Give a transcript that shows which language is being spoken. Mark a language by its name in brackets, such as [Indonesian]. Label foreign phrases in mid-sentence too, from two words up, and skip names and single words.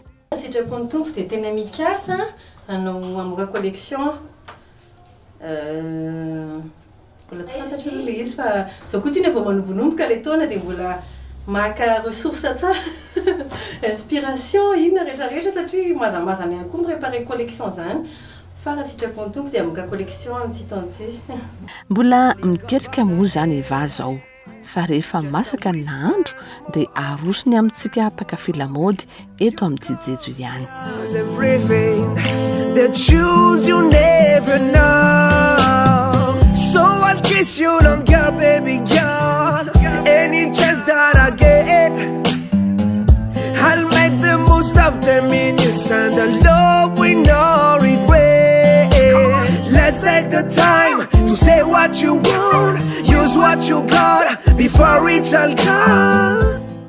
[Malagasy] sitrapony tompo dia tena mikasa anao amoka collection mbola tsy fantatra aloha le izy fa zao koa tsiny vao manombonomboka le taona dia mbola maka ressource tsara inspiration inona rehetrarehetra satria mazamazana ihany koa miprépare collection zany fa raha sitrapony tompo dia amoka collection amin'ity taon'ity mbola miketrika moa zany eva zao fa rehefa masaka ny nahandro dia arosony amintsika mpakafy lamody eto amin'ny jijejo ihany [English] So I'll kiss you longer, baby girl. Any chance that I get, I'll make the most of the minutes and the love with no regret. Let's take the time to say what you want, use what you got before it's all gone.